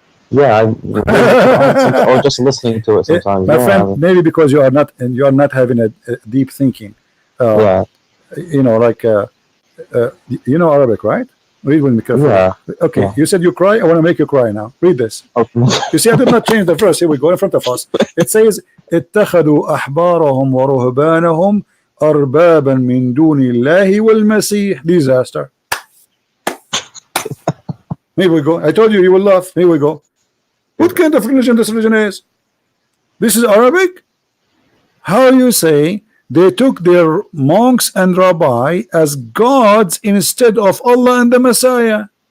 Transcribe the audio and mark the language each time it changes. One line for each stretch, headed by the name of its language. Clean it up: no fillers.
English: yeah, I reading the Quran sometimes, or just listening to it sometimes. My Yeah, friend, maybe because you are not having a deep thinking. Uh, yeah, you know, like you know Arabic, right? Read with me carefully. yeah, Okay, yeah. you said you cry. I want to make you cry now. Read this. Okay. You see, I did not change the verse. Here we go in front of us.
Arabic: It says, اتخذوا أحبارهم ورهبانهم أربابا من دون الله والمسيح.
English: Disaster. Here we go. I told you you will laugh. Here we go. What kind of religion this religion is? This is Arabic? How you say they took their monks and rabbi as gods instead of Allah and the Messiah?